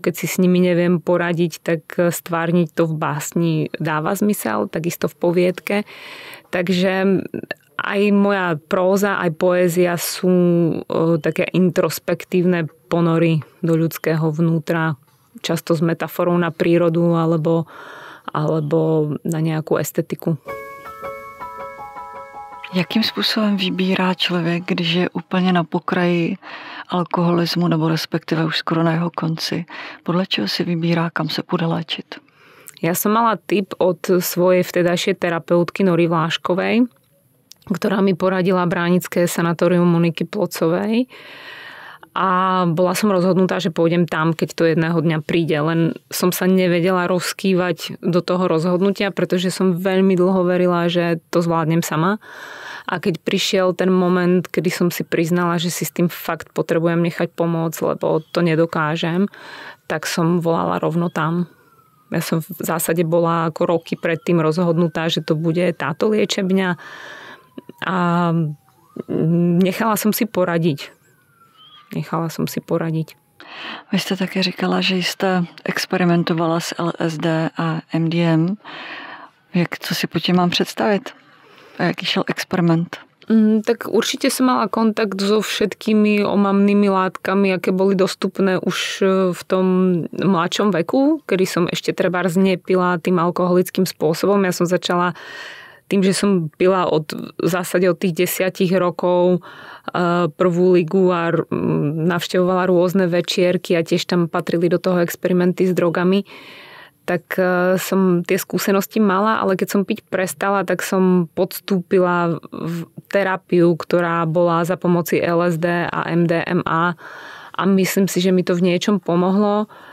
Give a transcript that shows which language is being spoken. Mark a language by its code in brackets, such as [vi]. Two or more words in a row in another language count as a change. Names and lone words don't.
[sk] Keď si s nimi neviem poradiť, tak stvárniť to v básni dáva zmysel, takisto v poviedke. Takže aj moja próza, aj poézia sú také introspektívne ponory do ľudského vnútra. Často s metaforou na prírodu alebo na nejakú estetiku. [cs] Jakým způsobem vybírá člověk, když je úplně na pokraji alkoholismu nebo respektive už skoro na jeho konci? Podle čeho si vybírá, kam se půjde léčit? [sk] Ja som mala tip od svojej vtedajšej terapeutky Nory Vláškovej, ktorá mi poradila Bránické sanatórium Moniky Plocovej. A bola som rozhodnutá, že pôjdem tam, keď to jedného dňa príde. Len som sa nevedela rozkývať do toho rozhodnutia, pretože som veľmi dlho verila, že to zvládnem sama. A keď prišiel ten moment, kedy som si priznala, že si s tým fakt potrebujem nechať pomôcť, lebo to nedokážem, tak som volala rovno tam. Ja som v zásade bola ako roky predtým rozhodnutá, že to bude táto liečebňa. A nechala som si poradiť. [cs] Vy jste také říkala, že jste experimentovala s LSD a MDM. Co si po tím mám představit? A jaký šel experiment? [sk] Tak určite som mala kontakt so všetkými omamnými látkami, aké boli dostupné už v tom mladšom veku, kedy som ešte trebárs nepila tým alkoholickým spôsobom. Ja som začala tým, že som pila v zásade od tých 10 rokov prvú ligu a navštevovala rôzne večierky a tiež tam patrili do toho experimenty s drogami, tak som tie skúsenosti mala, ale keď som piť prestala, tak som podstúpila terapiu, ktorá bola za pomoci LSD a MDMA a myslím si, že mi to v niečom pomohlo.